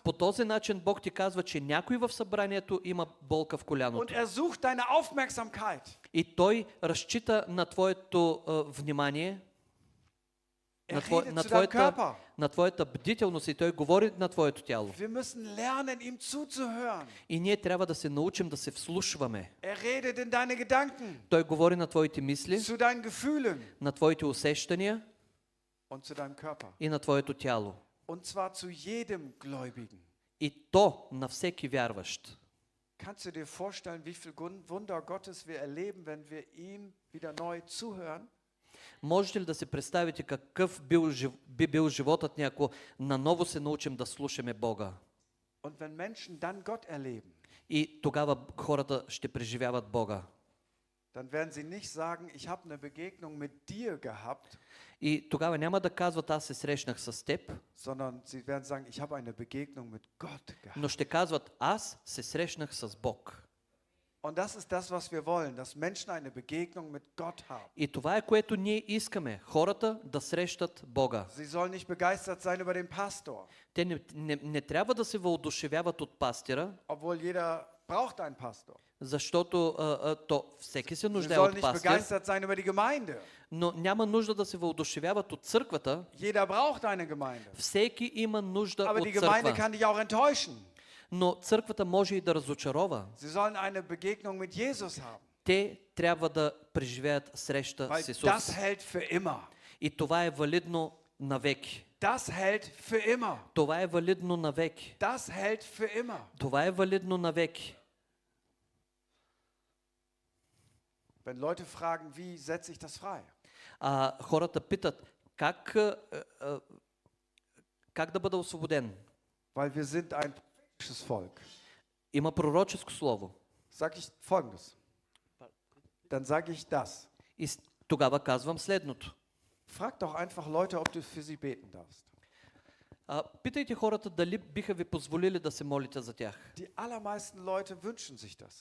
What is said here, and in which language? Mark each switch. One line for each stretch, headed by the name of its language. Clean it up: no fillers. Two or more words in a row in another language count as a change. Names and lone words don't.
Bulgarian: по този начин Бог ти казва, че някой в събранието има болка в
German: Und
Bulgarian: коляното.
German: er sucht deine Aufmerksamkeit.
Bulgarian: И той разчита на твоето внимание,
German: Er redet zu deinem Körper.
Bulgarian: на твоята бдителност и той говори на твоето тяло.
German: Wir müssen lernen, ihm zuzuhören.
Bulgarian: И ние трябва да се научим да се вслушваме.
German: Er redet in deine Gedanken,
Bulgarian: Той говори на твоите мисли,
German: zu deinen Gefühlen
Bulgarian: на твоите усещания
German: und zu deinem Körper.
Bulgarian: и на твоето тяло.
German: Und zwar zu jedem Gläubigen.
Bulgarian: И то на всеки вярващ.
German: Kannst du dir vorstellen, wie viel Wunder Gottes wir erleben, wenn wir ihm wieder neu zuhören?
Bulgarian: Можете ли да се представите какъв би бил животът ни, ако наново се научим да слушаме Бога?
German: Und wenn Menschen dann Gott erleben,
Bulgarian: И тогава хората ще преживяват Бога.
German: dann werden sie nicht sagen, ich habe eine Begegnung mit dir gehabt,
Bulgarian: И тогава няма да казват, аз се срещнах с теб,
German: sondern sie werden sagen, ich habe eine Begegnung mit Gott gehabt.
Bulgarian: но ще казват, аз се срещнах с Бог.
German: Und das ist das, was wir wollen, dass Menschen eine Begegnung mit Gott haben.
Bulgarian: И това е което ние искаме, хората да срещат Бога.
German: Sie sollen nicht begeistert sein über den Pastor,
Bulgarian: Те не трябва да се въодушевяват от пастира,
German: obwohl jeder braucht einen Pastor.
Bulgarian: защото всеки се
German: Sie
Bulgarian: нуждае
German: sollen
Bulgarian: от
German: nicht
Bulgarian: пастир,
German: begeistert sein über die Gemeinde.
Bulgarian: но няма нужда да се въодушевяват от църквата.
German: Jeder braucht eine Gemeinde.
Bulgarian: Всеки има нужда
German: Aber
Bulgarian: от
German: die Gemeinde
Bulgarian: църква,
German: kann dich auch enttäuschen.
Bulgarian: но църквата може и да разочарова.
German: Sie sollen eine Begegnung mit Jesus haben,
Bulgarian: Те трябва да преживеят среща
German: weil
Bulgarian: с Исус.
German: das hält für immer.
Bulgarian: И това е валидно навеки.
German: Das hält für immer.
Bulgarian: Това е валидно навеки.
German: Das hält für immer.
Bulgarian: Това е валидно навеки.
German: Wenn Leute fragen, wie setze ich das frei?
Bulgarian: Хората питат, как да бъда освободен?
German: Weil wir sind ein prophetisches Volk.
Bulgarian: Има пророческо слово.
German: Sag ich Folgendes. Dann sage ich das.
Bulgarian: И тогава казвам следното.
German: Frag doch einfach Leute, ob du für sie beten darfst.
Bulgarian: Питайте хората дали биха ви позволили да се молите за тях.
German: Die allermeisten Leute wünschen sich das.